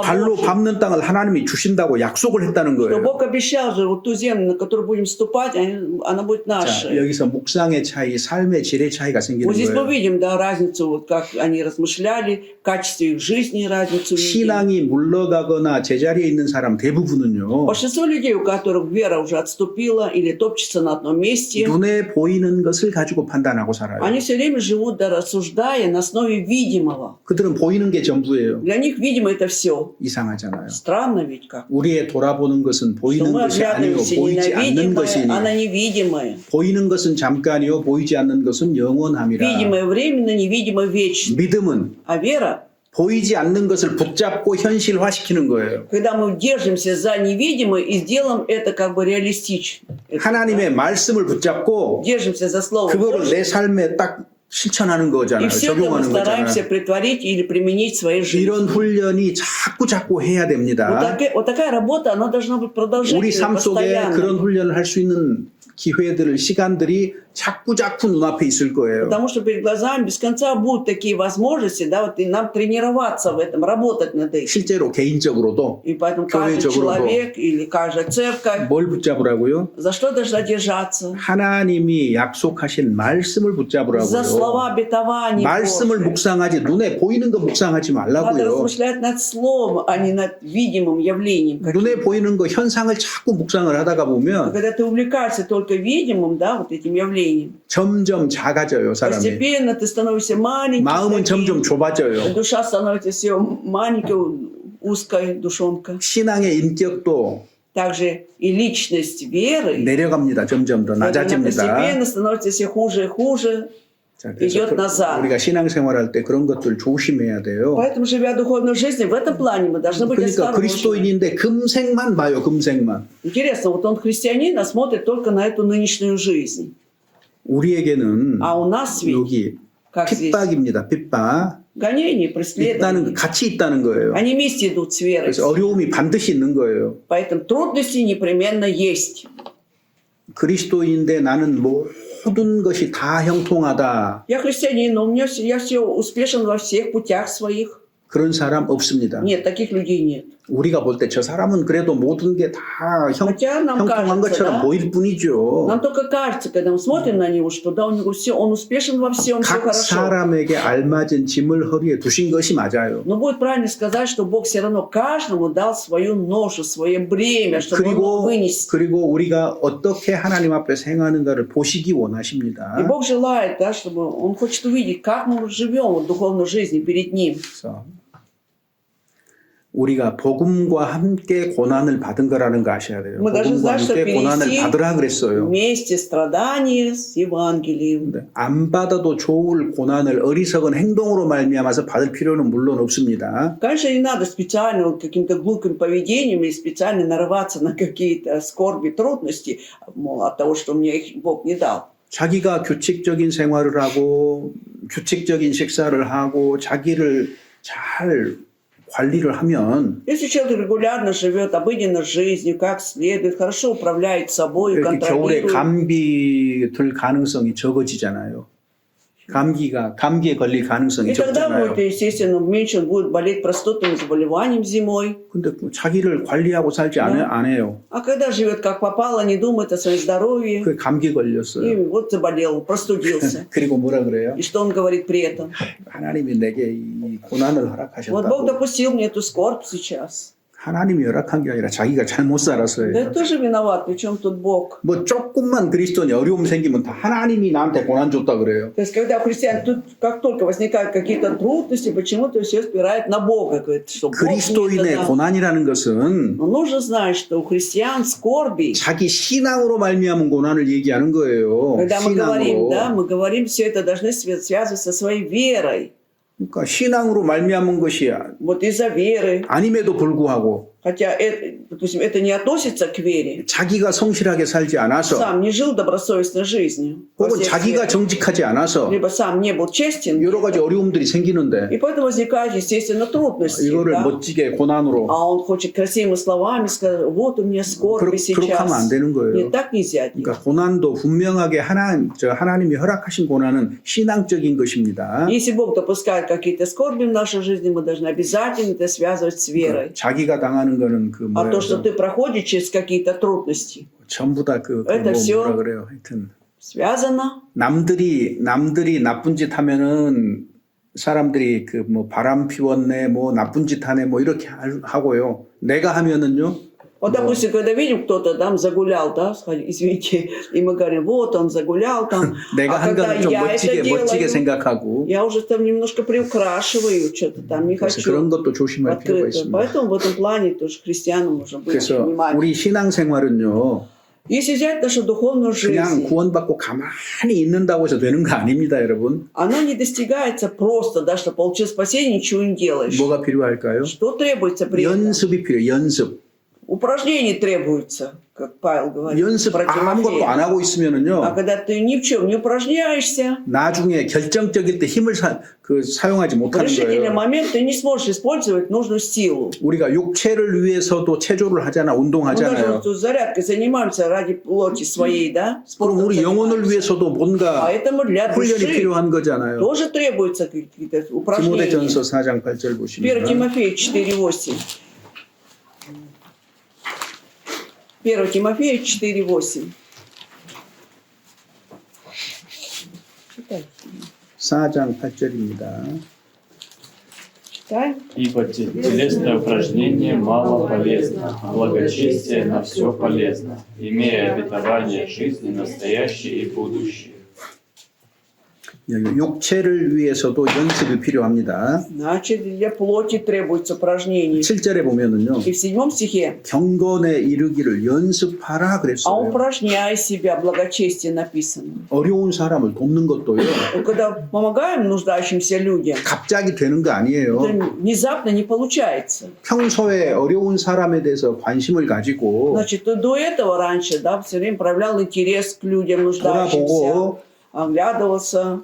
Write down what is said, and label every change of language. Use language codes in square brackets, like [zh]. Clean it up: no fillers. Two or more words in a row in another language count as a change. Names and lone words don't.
[ko] 발로 [ru] Божьи. [ko] 밟는 땅을 하나님이 주신다고 약속을 했다는 [ru] Что [ko] 거예요. [ru] Бог обещал же вот ту землю, на которую будем ступать, она будет [ko] 자, [ru] наша. [ko] 여기서 묵상의 차이, 삶의 질의 차이가 생기는 [ru] Вот здесь мы [ko] 거예요. [ru] видим, да, разницу, вот как они размышляли, в качестве их жизни разницу видим. [ko] 신앙이 물러가거나 제자리에 있는 사람 대부분은요. [ru] Большинство людей, у которых вера уже отступила или топчется на одном месте, [ko] 눈에 보이는 것을 가지고 판단하고 살아요. [ru] они все время живут, да, рассуждая на основе видимого. [ko] 그들은 보이는 게 전부예요. [ru] Для них, видимо, это все. [ko] 이상하잖아요. [ru] Странно ведь как. [ko] 우리의 돌아보는 것은 [ru] Что [ko] 보이는 [ru] мы [ko] 것이 아니요 [ru] оглядываемся не [ko] 보이지 [ru] на [ko] 않는 [ru] видимое, [ko] 것이니 [ru] а на невидимое. [ko] 보이는 것은 잠깐이요 보이지 않는 것은 영원함이라. [ru] Видимое временно, невидимое вечно. [ko] 믿음은 [ru] А вера, [ko] 보이지 않는 것을 붙잡고 현실화시키는 거예요. [ru] когда мы держимся за невидимое и сделаем это как бы реалистично. [ko] 하나님의 말씀을 붙잡고 [ru] Держимся за слово [ko] 그거를 [ru] Божье, [ko] 내 삶에 딱 실천하는 [ru] и [ko] 거잖아요. [ru] все это мы [ko] 적용하는 [ru] стараемся [ko] 거잖아요. [ru] притворить или применить в своей жизни. [ko] 이런 훈련이 자꾸 해야 [ru] Вот [ko] 됩니다. [ru] вот такая работа, она должна быть [ko] 우리 [ru] продолжительной, [ko] 삶 속에 [ru] постоянной. [ko] 그런 훈련을 할 수 있는 기회들, 시간들이 자꾸 눈앞에 있을 거예요. [ru] Потому что перед глазами без конца будут такие возможности, да, вот и нам тренироваться в этом, работать над этим. [ko] 실제로 개인적으로도 [ru] И поэтому каждый [ko] 교회적으로도 [ru] человек или каждая церковь, [ko] 뭘 붙잡으라고요? [ru] за что должна держаться? [ko] 하나님이 약속하신 말씀을 [ru] За [ko] 붙잡으라고요. [ru] слова обетований [ko] 말씀을 [ru] Божьих. [ko] 묵상하지 눈에 보이는 거 묵상하지 [ru] Надо [ko] 말라고요. [ru] размышлять над словом, а не над видимым явлением. [ko] 눈에 보이는 거 현상을 자꾸 묵상을 하다가 보면 [ru] Когда ты увлекаешься только видимым, да, вот этим явлением, [ko] 점점 작아져요, 사람이. [ru] постепенно ты становишься маленьким, [ko] 마음은 점점 좁아져요. [ru] душа становится все маленькой, узкой душонка. [ko] 신앙의 인격도 [ru] Также и личность веры, [ko] 내려갑니다. 점점 더 [ru] она [ko] 낮아집니다. [ru] постепенно становится все хуже и хуже. [ko] 자, 그래서 [ru] идет назад. [ko] 우리가 신앙생활할 때 그런 것들 조심해야 돼요. [ru] Поэтому, живя духовной жизнью, в этом плане мы должны быть [ko] 그러니까 [ru] осторожны. [ko] 그리스도인인데 금생만 봐요, 금생만. [ru] Интересно, вот он христианин, а смотрит только на эту нынешнюю жизнь. [ko] 우리에게는 [ru] А у нас ведь, [ko] 여기 [ru] как здесь, [ko] 핍박입니다. 핍박. [ru] гонения, [ko] 있다는 [ru] преследования. [ko] 같이 있다는 거예요. [ru] Они вместе идут с верой. [ko] 그래서 어려움이 반드시 있는 거예요. [ru] Поэтому трудности непременно есть. [ko] 그리스도인인데 나는 모든 것이 다 형통하다. [ru] Я христианин, но я все успешен во всех путях своих. [ko] 그런 사람 없습니다. [ru] Нет, таких людей нет. [ko] 우리가 볼 때 저 사람은 그래도 모든 게 다 [ru] Хотя нам [ko] 형통한 [ru] кажется, [ko] 것처럼 [ru] да? [ko] 보일 뿐이죠. [ru] Нам только кажется, когда мы смотрим на него, что да, у него все, он успешен во всем, все [ko] 각 [ru] хорошо. [ko] 사람에게 알맞은 짐을 허리에 두신 것이 맞아요. [ru] Но будет правильно сказать, что Бог все равно каждому дал свою ношу, свое бремя, чтобы он мог вынести. [ko] 그리고 우리가 어떻게 하나님 앞에 행하는가를 보시기 [ru] И [ko] 원하십니다. [ru] Бог желает, да, чтобы Он хочет увидеть, как мы живем в духовной жизни перед Ним. [ko] 그래서 우리가 복음과 함께 고난을 받은 거라는 거 아셔야 돼요. [ru] Мы должны [ko] 복음과 [ru] знать, что [ko] 함께 고난을 [ru] перейти [ko] 받으라 그랬어요. [ru] вместе страдания с Евангелием. [ko] 근데 안 받아도 좋을 고난을 어리석은 행동으로 말미암아서 받을 필요는 물론 없습니다. [ru] Конечно, не надо специально вот каким-то глупым поведением или специально нарываться на какие-то скорби, трудности, мол, от того, что мне их Бог не дал. [ko] 자기가 규칙적인 생활을 하고 규칙적인 식사를 하고 자기를 잘 관리를 하면 [ru] Если человек регулярно живет обыденной жизнью, как следует, хорошо управляет собой, [ko] 이렇게 겨울에 [ru] контролирует, [ko] 감기 들 가능성이 적어지잖아요. 감기에 걸릴 가능성이 [ru] и тогда [ko] 적잖아요. [ru] будет, естественно, меньше он будет болеть простудными заболеваниями зимой. [ko] 근데 자기를 관리하고 살지 안 해요. [ru] А когда живет как попало, не думает о своем здоровье, [ko] 그 감기 [ru] и [ko] 걸렸어요. [ru] вот заболел, простудился. [ko] 그리고 뭐라 그래요? [ru] И что он говорит при этом? [ko] 하나님이 내게 이 고난을 [ru] Вот Бог [ko] 허락하셨다고. [ru] допустил мне эту скорбь сейчас. [ko] 하나님이 허락한 게 아니라 자기가 잘못 살았어요. [ru] Да тоже виноват, причем тут Бог. [ko] 뭐 조금만 그리스도인이 어려움 생기면 다 하나님이 나한테 고난 줬다 그래요. [ru] То есть, когда у христиан тут, как только возникают какие-то трудности, почему-то все спирает на Бога. Говорит, что Бог мне это [ko] 그리스도인의 [ru] дал. [ko] 고난이라는 것은 [ru] Но нужно знать, что у христиан скорби, [ko] 자기 신앙으로 말미암은 고난을 얘기하는 거예요. [ru] когда мы говорим, [ko] 신앙으로. [ru] да, мы говорим, все это должны связывать со своей верой. [ko] 그러니까 신앙으로 말미암은 것이 [ru] Вот из-за веры. [ko] 아님에도 불구하고 [ru] Хотя, это, допустим, это не относится к вере. [ko] 자기가 성실하게 살지 않아서 [ru] Сам не жил добросовестной жизнью. во [ko] 혹은 [ru] всех [ko] 자기가 [ru] сферах. [ko] 정직하지 않아서 [ru] Либо сам не был честен. [ko] 여러 가지 어려움들이 생기는데 [ru] И поэтому возникают, естественно, трудности. [ko] 이거를 [ru] Да? [ko] 멋지게 고난으로 [ru] А он хочет красивыми словами сказать, вот у меня скорби [ko] 그렇게 하면 안 [ru] сейчас. [ko] 되는 거예요. [ru] Нет, так нельзя. [ko] 그러니까 고난도 분명하게 하나님이 허락하신 고난은 신앙적인 것입니다. [ru] Если Бог допускает какие-то скорби в нашей жизни, мы должны обязательно это связывать с верой. [ko] 자기가 당하는 거는 그 [ru] А то, что [ko] 뭐야 [ru] ты проходишь через какие-то трудности, [ko] 전부 다 [ru] Это всё [ko] 뭐라 그래요. 하여튼 [ru] связано. [ko] 남들이 나쁜 짓 하면은 사람들이 그 뭐 바람 피웠네, 뭐 나쁜 짓 하네, 뭐 이렇게 하고요. 내가 하면은요. [ru] Вот, допустим, когда видим, кто-то там загулял, да, извините, и мы говорим, вот он загулял там, [ko] 내가 [ru] а [ko] 한 [ru] когда [ko] 거는 좀 [ru] я это [ko] 멋지게 [ru] делаю, [ko] 생각하고 [ru] я уже там немножко приукрашиваю, что-то там не [ko] 그래서 그런 [ru] хочу [ko] 것도 조심할 필요가 [ru] открыто. [ko] 있습니다. [ru] Поэтому в этом плане тоже христианам нужно быть [ko] 그래서 [ru] внимательным. [ko] 우리 신앙생활은요. [ru] Если взять нашу духовную [ko] 그냥 [ru] жизнь, [ko] 구원받고 가만히 있는다고 해서 되는 거 아닙니다, 여러분. [ru] оно не достигается просто, да, что получил спасение, ничего не делаешь. [ko] 뭐가 필요할까요? [ru] Что требуется при этом? [ko] 연습이 필요해요. 연습. [ru] Упражнений требуется, как Павел говорит. [ko] 연습 [ru] про [ko] 아무것도 [ru] Тимофея. [ko] 안 하고 [ru] А [ko] 있으면은요. [ru] когда ты ни в чем не упражняешься, [ko] 나중에 결정적일 때 힘을 사용하지 [ru] в [ko] 못하는 [ru] решительный [ko] 거예요. [ru] момент ты не сможешь использовать нужную силу. [ko] 우리가 육체를 위해서도 체조를 하잖아, [ru] Мы [ko] 운동하잖아요. [ru] даже тут зарядкой занимаемся ради плоти своей, да? [ko] 그럼 [ru] спортом [ko] 우리 영혼을 [ru] занимаемся. [ko] 위해서도 뭔가 [ru] Поэтому для [ko] 훈련이 [ru] души [ko] 필요한 거잖아요. [ru] тоже требуются какие-то упражнения. [ko] 디모데전서 4장 8절 [ru] 1 [ko] 보시면 [ru] Тимофея 4:8. 1 Тимофея 4:8. Читай. [ko] 4장 8절입니다. [ru] Читай. Ибо телесное упражнение мало полезно, а благочестие на все полезно, имея обетование жизни настоящей и будущей. [ko] 여기 육체를 위해서도 연습이 필요합니다. [ru] Значит, для плоти требуется упражнений. [ko] 7절에 보면은요. [ru] И в 7 стихе [ko] 경건에 이르기를 연습하라 [ru] «А [ko] 그랬어요. [ru] упражняй себя, благочестие» написано. [ko] 어려운 사람을 돕는 것도요. [ru] И когда помогаем нуждающимся людям, [ko] 갑자기 되는 거 아니에요. [ru] это внезапно не получается. [ko] 평소에 어려운 사람에 대해서 관심을 가지고 [ru] Значит, до этого раньше, да, все время проявлял интерес к людям нуждающимся, [ko] 돌아보고 [ru] оглядывался